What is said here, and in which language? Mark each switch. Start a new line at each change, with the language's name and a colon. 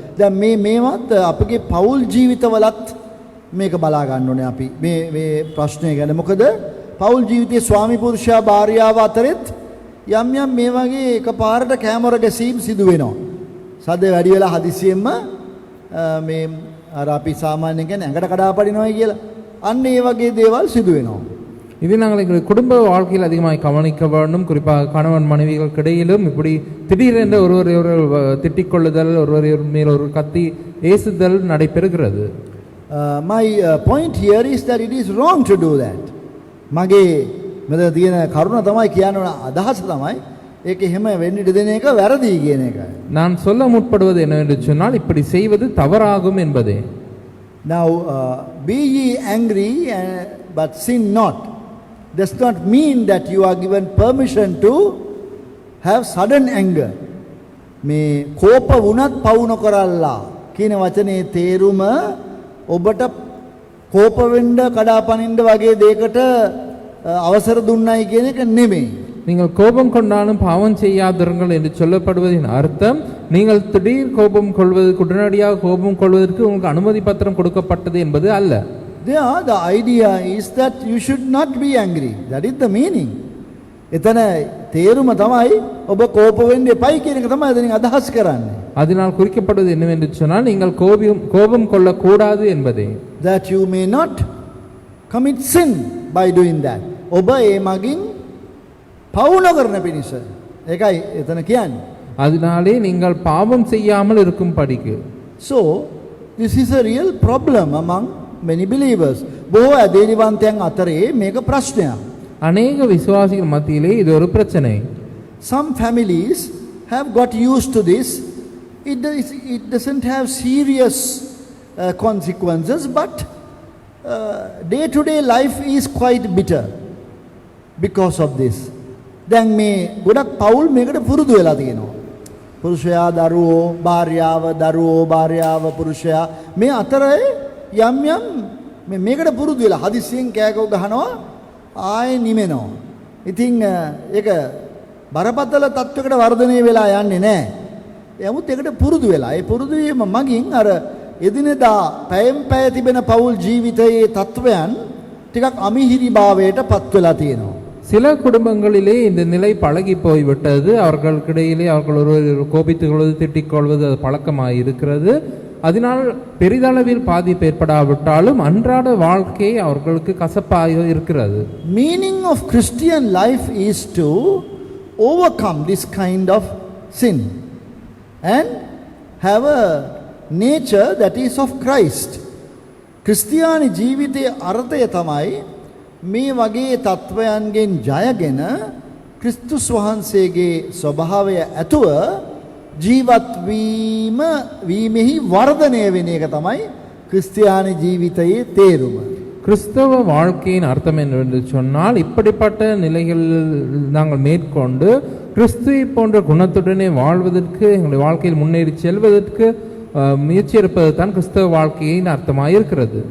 Sinhala: දැන් මේවත් අපගේ පෞල් ජීවිතවලත් මේක බලා ගන්න ඕනේ අපි මේ ප්‍රශ්නය ගැන. මොකද පෞල් ජීවිතයේ ස්වාමි පුරුෂයා භාර්යාව අතරෙත් යම් මේ වගේ එකපාරට කැමර ගැසීම් සිදු වෙනවා. සද්ද වැඩි වෙලා හදිසියෙන්ම මේ අර අපි சாமாන්‍යයෙන් කියන්නේ ඇඟට කඩාපடிනවයි කියලා. අන්න ඒ වගේ දේවල් සිදු වෙනවා.
Tamil: இதை நாங்கள் எங்கள் குடும்ப வாழ்க்கையில் அதிகமாக கவனிக்க வேண்டும். குறிப்பாக கணவன் மனைவிகளுக்கு இடையிலும் இப்படி திடீரென்று ஒருவர் திட்டிக்கொள்ளுதல், ஒருவர் மேல் ஒரு கத்தி ஏசுதல் நடைபெறுகிறது.
English: My point here is that it is wrong to do that.
Sinhala: මගේ මෙතන තියෙන කරුණ තමයි කියන්න අදහස තමයි ඒක එහෙම වෙන්න ඉඩ දෙන එක වැරදි කියන එකයි.
Tamil: நான் சொல்ல முற்படுவது என்னவென்று சொன்னால் இப்படி செய்வது தவறாகும் என்பதே.
English: Now be ye angry but sin not does not mean that you are given permission to have sudden anger.
Sinhala: මේ කෝප වුණත් පවු නොකරල්ලා කියන වචනේ තේරුම ඔබට කෝප වෙන්න කඩාපනින්න වගේ දෙයකට අවසර දුන්නයි කියන එක නෙමෙයි.
Tamil: நீங்கள் கோபம் கொண்டாலும் பாவம் செய்யாதிருங்கள் என்று சொல்லப்படுவதின் அர்த்தம் நீங்கள் திடீர் கோபம் கொள்வது உடனடியாக கோபம் கொள்வதற்கு உங்களுக்கு அனுமதி பத்திரம் கொடுக்கப்பட்டது என்பது அல்ல.
English: There the idea is that you should not be angry. That is the meaning.
Sinhala: එතන තේරුම තමයි ඔබ කෝප වෙන්න එපයි කියන එක තමයි එතනින් අදහස් කරන්නේ.
Tamil: அதனால் குறிக்கப்படுவது என்னவென்று சொன்னால் நீங்கள் கோபம் கொள்ளக்கூடாது என்பதே.
English: That you may not commit sin by doing that.
Sinhala: ඔබ ඒ මගින් පව් නොකරන පිණිස. ඒකයි එතන කියන්නේ.
Tamil: அதனாலே நீங்கள் பாவம் செய்யாமல் இருக்கும் படிக்கு.
English: So this is a real problem among many believers.
Sinhala: බොහෝ ඇදහිලිවන්තයන් අතරේ මේක ප්‍රශ්නයක්.
Tamil: அநேக விசுவாசிகள் மத்தியிலே இது ஒரு பிரச்சனை.
English: Some families have got used to this. It doesn't have serious consequences, but day-to-day life is quite bitter because of this.
Sinhala: දැන් මේ ගොඩක් පවුල් මේකට පුරුදු වෙලා තියෙනවා. පුරුෂයා දරුවෝ භාර්යාව පුරුෂයා මේ අතරේ යම් මේකට පුරුදු වෙලා හදිස්සියෙන් කෑකෝ ගහනවා ආයෙ නිමෙනවා. ඉතින් ඒක බරපතල තත්වයකට වර්ධනය වෙලා යන්නේ නැහැ. එමුත් ඒකට පුරුදු වෙලා. ඒ පුරුදු වීම මගින් අර එදිනෙදා පැයෙන් පැය තිබෙන පෞල් ජීවිතයේ තත්වයන් ටිකක් අමිහිරිභාවයට පත් වෙලා තියෙනවා.
Tamil: சில குடும்பங்களிலே இந்த நிலை பழகி போய்விட்டது. அவர்களுக்கிடையிலே அவர்கள் ஒருவர் கோபித்துக் கொள்வது திட்டிக் கொள்வது அது பழக்கமாக இருக்கிறது. அதனால் பெரிதளவில் பாதிப்பு ஏற்படாவிட்டாலும் அன்றாட வாழ்க்கை அவர்களுக்கு கசப்பாக இருக்கிறது.
English: Meaning of Christian life is to overcome this kind of sin and have a nature that is of Christ.
Sinhala: ක්‍රිස්තියානි ජීවිතයේ අර්ථය තමයි මේ වගේ තත්වයන්ගෙන් ජයගෙන ක්‍රිස්තුස් වහන්සේගේ ස්වභාවය ඇතුව ජීවත් වීමෙහි වර්ධනය වෙන එක තමයි ක්‍රිස්තියානි ජීවිතයේ තේරුම.
Tamil: கிறிஸ்தவ வாழ்க்கையின் அர்த்தம் என்னவென்று சொன்னால் இப்படிப்பட்ட நிலைகளில் நாங்கள் மேற்கொண்டு கிறிஸ்துவை போன்ற குணத்துடனே வாழ்வதற்கு எங்களுடைய வாழ்க்கையில் முன்னேறி செல்வதற்கு முயற்சி எடுப்பது தான் கிறிஸ்தவ வாழ்க்கையின் அர்த்தமாக இருக்கிறது.